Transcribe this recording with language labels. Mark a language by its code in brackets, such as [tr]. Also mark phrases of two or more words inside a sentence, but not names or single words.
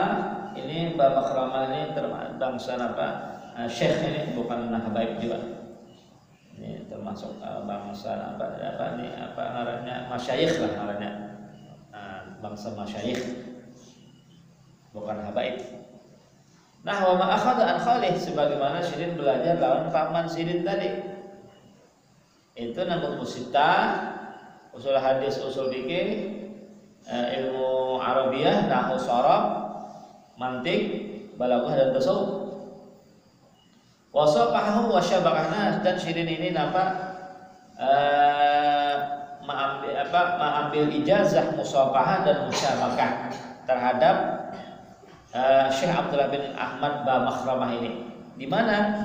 [bjn] Ini ba Makhramah ini bangsa apa? Syekh ini, bukan habaib juga. Ini termasuk bangsa apa ini apa ngarannya? Masyayikh lah ngarannya. Bangsa masyayikh, bukan habaib. Nah, [ar] wa ma akhadha an Khalid, [bjn] sebagaimana Sidin belajar lawan paman Sidin tadi. Itu nanggung musita, usul hadis, usul fikih, ilmu Arabiyah, nahwu sharaf, mantik, balaghah dan tasawuf. [ar] Wasaqahu wa syabakahna, [bjn] dan Sidin ini mengambil ijazah musafahah dan musyabakah terhadap Syekh Abdullah bin Ahmad ba Makhramah ini. Di mana?